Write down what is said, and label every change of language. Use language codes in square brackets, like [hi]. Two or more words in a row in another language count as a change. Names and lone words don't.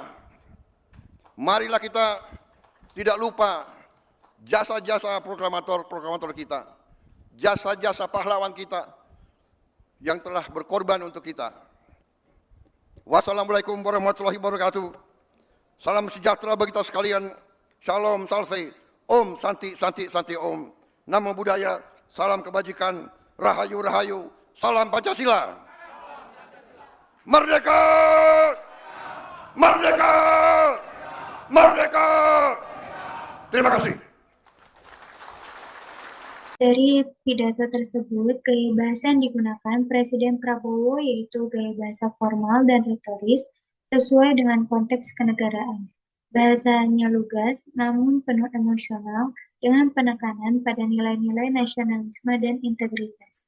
[id] Marilah kita tidak lupa jasa-jasa proklamator kita, jasa-jasa pahlawan kita yang telah berkorban untuk kita. [ar] والسلام عليكم ورحمة الله وبركاته. [id] Salam sejahtera bagi kita sekalian. Shalom, [sa] salve, ॐ शान्तिः शान्तिः शान्तिः ॐ. [pi] Namo Buddhaya, [id] salam kebajikan, Rahayu, Rahayu, salam Pancasila. Merdeka! Merdeka! Merdeka! Terima kasih. Dari pidato tersebut, gaya bahasa yang digunakan Presiden Prabowo yaitu gaya bahasa formal dan retoris sesuai dengan konteks kenegaraan. Bahasanya lugas, namun penuh emosional dengan penekanan pada nilai-nilai nasionalisme dan integritas.